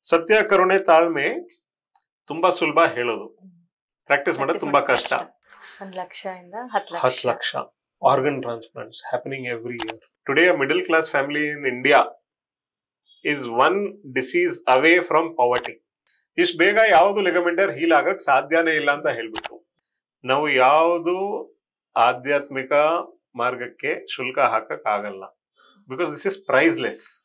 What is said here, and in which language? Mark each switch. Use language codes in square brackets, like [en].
[kn] ಸತ್ಯ ಕರುಣೆ ತಾಳ್ಮೆ ತುಂಬಾ ಸುಲಭ ಹೇಳೋದು, ಪ್ರಾಕ್ಟೀಸ್ ಮಾಡೋದು ತುಂಬಾ ಕಷ್ಟ. 1 ಲಕ್ಷ ಇಂದ 10 [en] 10 lakh organ transplants happening every year. Today a middle class family in India is one disease away from poverty. [kn] ಇಷ್ಟು ಬೇಗ ಯಾವುದು ಲಿಗಮೆಂಟರ್ ಹೀಲ್ ಆಗಕ್ ಸಾಧ್ಯನೇ ಇಲ್ಲ ಅಂತ ಹೇಳ್ಬಿಟ್ಟು ನಾವು ಯಾವುದು ಆಧ್ಯಾತ್ಮಿಕ ಮಾರ್ಗಕ್ಕೆ ಶುಲ್ಕ ಹಾಕಕ್ ಆಗಲ್ಲ. [en] Because this is priceless.